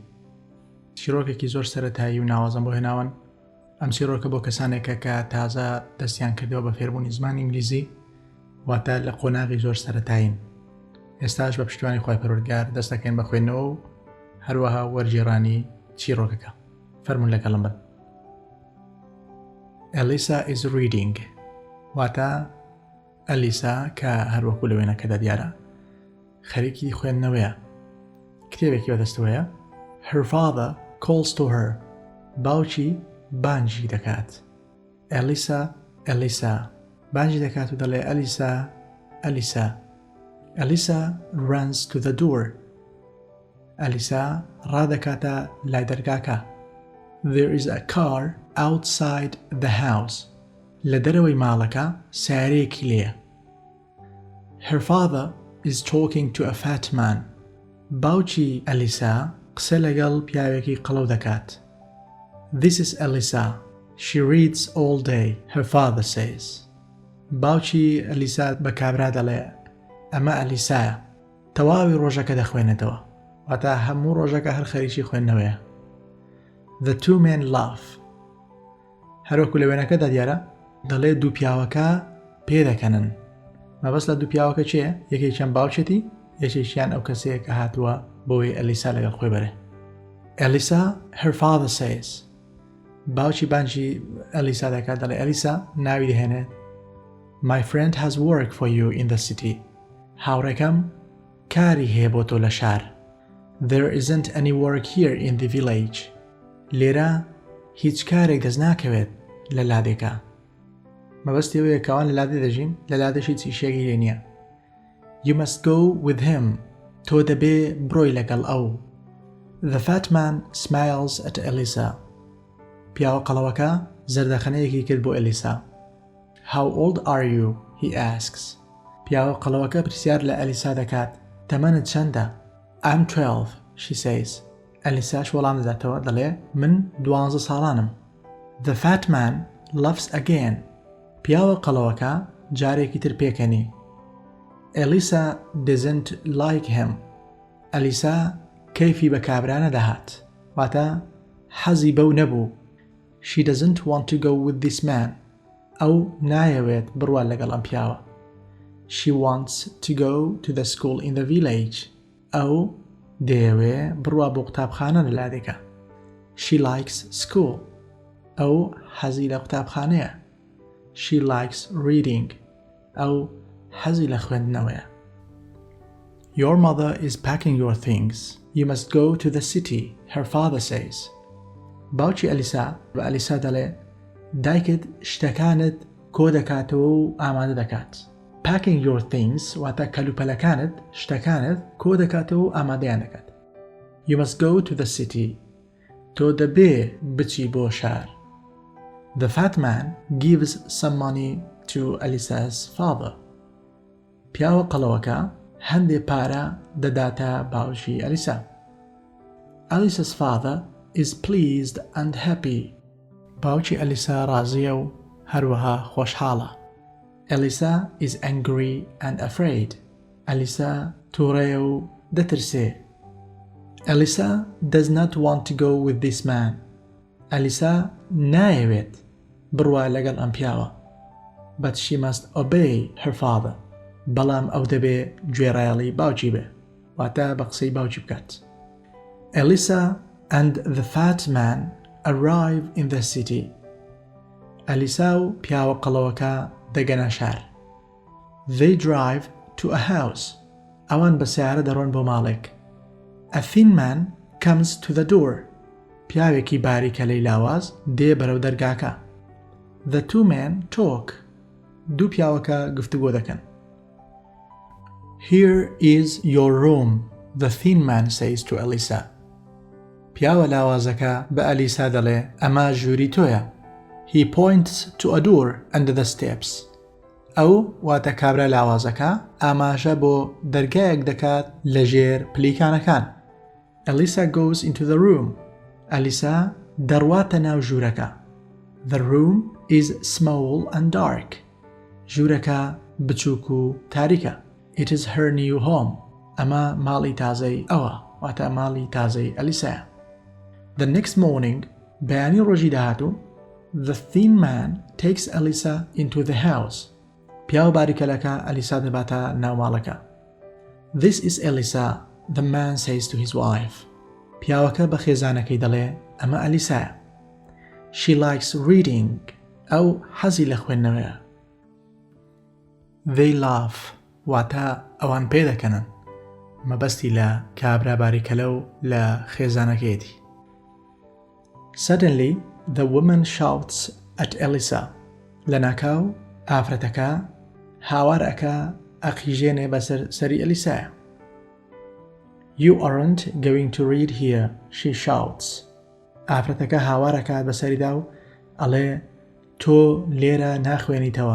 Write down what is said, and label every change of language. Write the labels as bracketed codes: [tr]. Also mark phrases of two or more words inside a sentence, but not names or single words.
[ckb] چیڕۆکێکی زۆر سەرەتایی و ناوازم بۆ هێناون. ئەم چیڕۆکە بۆ کەسانێکە کە تازە دەستیان کردەوە بە فێربوونی زمانی ئینگلیزی، واتە لە قۆناغی زۆر سەرەتاین. ئێستاش بە پشتیوانی خوای پەروەردگار دەست دەکەین بە خوێندنەوە و هەروەها وەرگێڕانی چیڕۆکەکە. فەرموون لەگەڵم بن. [en] Alisa is reading. [ckb] واتە ئەلیسا کە هەروەکو لە وێنەکەدا دیارە خەریکی خوێندنەوەیە. کتێبێکی بەدەستەوەیە. [en] Her father calls to her. [ckb] باوکی بانگی دەکات. Alisa, Alisa. بانگی دەکات و دەڵێ ئەلیسا، ئەلیسا. [en] Alisa runs to the door. [ckb] ئەلیسا ڕادەکاتە لای دەرگاکە. [en] There is a car outside the house. [ckb] لە دەرەوەی ماڵەکە سیارەیەکی لێیە. [en] Her father is talking to a fat man. [ckb] باوکی ئەلیسا قسە لەگەڵ پیاوێکی قەڵەو دەکات. [en] This is Alisa. She reads all day, her father says. [ckb] باوکی ئەلیسا بە کابرا دەڵێ ئەمە ئەلیسایە. تەواوی ڕۆژەکە دەخوێنێتەوە. واتە هەموو ڕۆژەکە هەر خەریکی خوێندنەوەیە. [en] The two men laugh. [ckb] هەروەکو لە وێنەکەدا دیارە دەڵێ دوو پیاوەکە پێدەکەنن. مەبەست لە دوو پیاوەکە چییە؟ یەکێکیان باوچێتی، یەکێکیان ئەو کەسەیە کە هاتووە بۆی ئەلیسا لەگەڵ خۆی بەرێ. [en] Alisa, her father says. [ckb] باوکی بانگی ئەلیسا دەکات دەڵێ ئەلیسا ناوی دەهێنێت. [en] My friend has work for you in the city. [ckb] هاوڕێکەم کاری هەیە بۆ تۆ لە شار. [en] There isn't any work here in the village. [ckb] لێرە هیچ کارێک دەست ناکەوێت لە لادێکە. مەبەستی ئەوەیە کەوان لە لادێ دەژین، لە لادێشی چیشێکی لێ نییە. [en] You must go with him. [ckb] تۆ دەبێ بڕۆی لەگەڵ ئەو. [en] The fat man smiles at Alisa. [ckb] پیاوە قەڵەوەکە زەردەخەنەیەکی کرد بۆ ئەلیسا. [en] How old are you? He asks. [ckb] پیاوە قەڵەوەکە پرسیار لە ئەلیسا دەکات. تەمەنت چەندە؟ [en] I'm 12, she says. [ckb] ئەلیساش وەڵام دەداتەوە دەڵێ من 12 ساڵانم. [en] The fat man laughs again. [ckb] پیاوە قەڵەوەکە جارێکی تر پێکەنی. [en] Alisa doesn't like him. [ckb] ئەلیسا کەیفی بە کابرا نەدەهات. واتە حەزی بەو نەبوو. [en] She doesn't want to go with this man. [ckb] ئەو نایەوێت بڕوات لەگەڵ ئەم پیاوە. [en] She wants to go to the school in the village. [ckb] ئەو دەیەوێ بڕوا بۆ قوتابخانە لە لادێکە. [en] She likes school. [ckb] ئەو حەزی لە قوتابخانەیە. [en] She likes reading. [ckb] ئەو حەزی لە خوێندنەوەیە. [en] Your mother is packing your things. You must go to the city, her father says. [ckb] باوکی ئەلیسا بە ئەلیسا دەڵێ دایکت شتەکانت کۆ دەکاتەوە و ئامادە دەکات. [en] Packing your things [ckb] واتە کەلوپەلەکانت شتەکانت کۆ دەکاتەوە و ئامادەیان دەکات. [en] You must go to the city. [ckb] تۆ دەبێ بچی بۆ شار. [en] The fat man gives some money to Alisa's father. [ckb] پیاوە قەڵەوەکە هەندێ پارە دەداتە باوکی ئەلیسا. [en] Alisa's father is pleased and happy. [ckb] باوکی ئەلیسا ڕازیە و هەروەها خۆشحاڵە. [en] Alisa is angry and afraid. [ckb] ئەلیسا تووڕەیە و دەترسێ. [en] Alisa does not want to go with this man. [ckb] ئەلیسا نایەوێت بڕوا لەگەڵ ئەم پیاوە. [en] But she must obey her father. [ckb] بەڵام ئەو دەبێ گوێڕایەڵی باوکی بێ. واتە بە قسەی باوکی بکات. [en] Alisa and the fat man arrive in the city. [ckb] ئەلیسا و پیاوە قەڵەوەکە دەگەنە شار. [en] They drive to a house. [ckb] ئەوان بە سیارە دەڕۆن بۆ ماڵێک. [en] A thin man comes to the door. [ckb] پیاوێکی باریکە لەی لاواز دێ بەرەو دەرگاکە. [en] The two men talk. [ckb] دوو پیاوەکە گفتوگۆ دەکەن. [en] Here is your room, the thin man says to Alisa. [ckb] پیاوە لاوازەکە بە ئەلیسا دەڵێ ئەمە ژووری تۆیە. [en] He points to a door under the steps. [ckb] ئەو واتە کابرا لاوازەکە ئاماژە بۆ دەرگایەک دەکات لە ژێر پلیکانەکان. [en] Alisa goes into the room. [ckb] ئەلیسا دەڕواتە ناو ژوورەکە. [en] The room is small and dark. [ckb] ژوورەکە بچووک و تاریکە. [en] It is her new home. [ckb] ئەمە ماڵی تازەی ئەوە، واتە ماڵی تازەی ئەلیسایە. [en] The next morning, [ckb] بەیانی ڕۆژی داهاتوو، [en] the thin man takes Alisa into the house. [ckb] پیاو باریکەلەکە ئەلیسا دەباتە ناو ماڵەکە. [en] This is Alisa, the man says to his wife. [ckb] پیاوەکە بە خێزانەکەی دەڵێ ئەمە ئەلیسایە. [en] She likes reading. [ckb] ئەو حەزی لە خوێندنەوەیە. [en] They laugh. [ckb] واتە ئەوان پێ دەکەنن. مەبەستی لە کابرا باریکەلە و لە خێزانەکەیەتی. [en] Suddenly, the woman shouts at Alisa. [ckb] لەناکاو ئافرەتەکە هاوارەکە ئەقیژێنێ بەسەر سەری ئەلیسایە. [en] You aren't going to read here, she shouts. [ckb] ئافرەتەکە هاوارەکات بەسەریدا و ئەڵێ تۆ لێرە ناخوێنیتەوە.